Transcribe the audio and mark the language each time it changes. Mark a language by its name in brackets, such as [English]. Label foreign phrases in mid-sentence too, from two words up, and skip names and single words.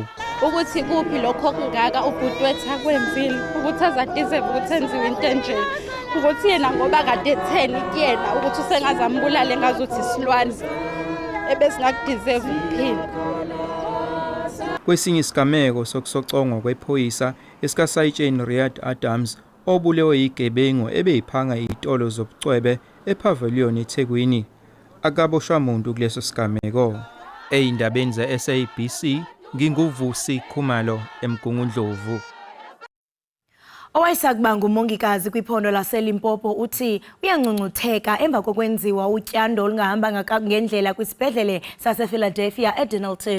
[Zulu] Ukuthi kuphi lokho kungaka ubhutwetha kwemvile ukuthi azadeserve ukuthi enziwe into enje, ukuthi yena ngoba kade etheni kuyena ukuthi usengazambulale ngazuthi isilwane ebesingakudeserve ukuphila. Kwesinye isigameko sokusocongwa kwephoyisa esikaSayitsheni Riyad Adams obulewe yigebengu ebeyiphanga izitolo zobucwebe ePavilion eThekwini akaboshwa muntu kuleso sigameko. Eindabeni ze-SABC nginguvusi Khumalo eMgungundlovu. [Xhosa] Owayesakuba ngumongikazi kwiphondo laseLimpopo uthi uyangcungcutheka emva kokwenziwa utyando olungahamba ngendlela kwisibhedlele sasePhiladelphia eDenelton.